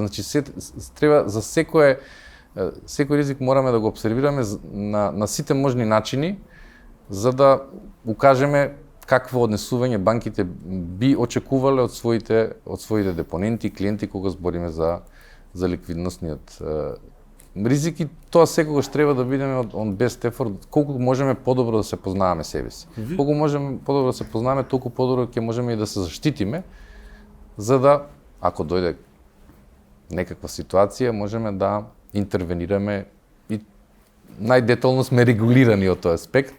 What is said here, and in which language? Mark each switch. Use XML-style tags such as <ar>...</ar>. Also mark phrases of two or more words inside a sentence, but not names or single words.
<mk>Значи треба за секој ризик мораме да го обсервираме на сите можни начини за да укажеме какво однесување банките би очекувале од своите депоненти, клиенти кога збориме за ликвидносниот ризик, и тоа секогаш треба да бидеме</mk> <en>on best effort,</en> <mk>колку можеме подобро да се познаваме себе си. Колку можеме подобро да се познаваме, толку подобро ќе можеме и да се заштитиме, за да, ако дојде некаква ситуација, можеме да интервенираме и најдетално сме регулирани од тој аспект.</mk>